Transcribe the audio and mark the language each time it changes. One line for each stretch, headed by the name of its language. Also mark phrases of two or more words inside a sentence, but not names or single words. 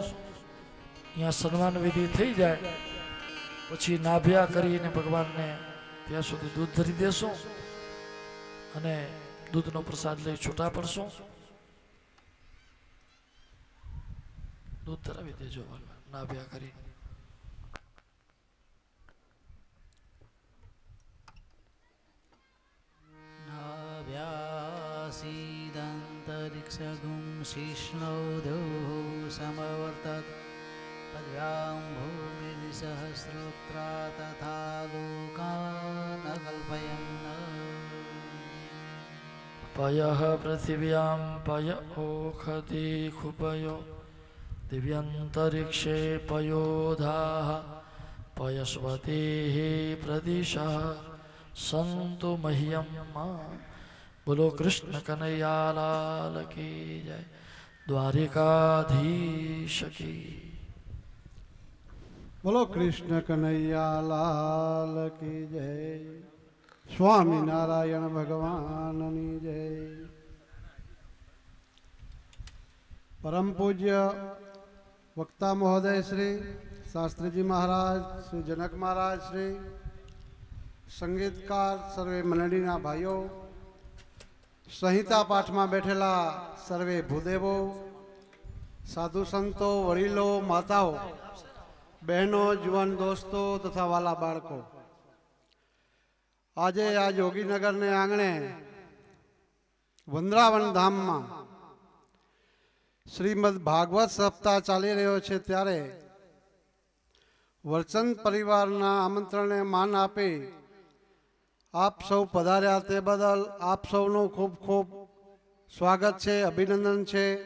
Gujarati: અહીંયા સન્માન વિધિ થઈ જાય પછી નાભ્યા કરીને ભગવાનને ત્યાં સુધી દૂધ ધરી દેશું અને દૂધનો પ્રસાદ લઈ છૂટા પડશું. દૂધ ધરાવી દેજો નાભ્યા કરીને.
Sanskrit: नाभ्यासीदन्तरिक्षगुं शिष्णोदौ समवर्तत पद्भ्यां भूमिर्सहस्रोत्रा तथा लोकान् कल्पयन्. पयः पृथिव्यां पय ओखति खुपयो दिव्यन्तरिक्षे पयोधाः पयस्वतीः प्रदिशः संतु मह्यम.
Hindi: बोलो कृष्ण कन्हैया लाल की जय, द्वारिकाधीश की. बोलो कृष्ण कन्हैया लाल की जय,
Gujarati: સ્વામી નારાયણ ભગવાનની જય. પરમ પૂજ્ય વક્તા મહોદય શ્રી શાસ્ત્રી જી મહારાજ, શ્રી જનક મહારાજ શ્રી, સંગીતકાર સર્વે મંડળીના ભાઈઓ, સંહિતા પાઠ માં બેઠેલા સર્વે ભૂદેવો, સાધુ સંતો, વડીલો, માતાઓ, બહેનો, જુવાન દોસ્તો તથા વહાલા બાળકો, આજે આ જોગીનગર ને આંગણે વંદ્રાવન ધામ માં શ્રીમદ ભાગવત સપ્તાહ ચાલી રહ્યો છે, ત્યારે વર્ચન પરિવારના આમંત્રણને માન આપી આપ સૌ પધાર્યા તે બદલ આપ સૌનું ખૂબ ખૂબ
Hindi: स्वागत है, अभिनंदन है.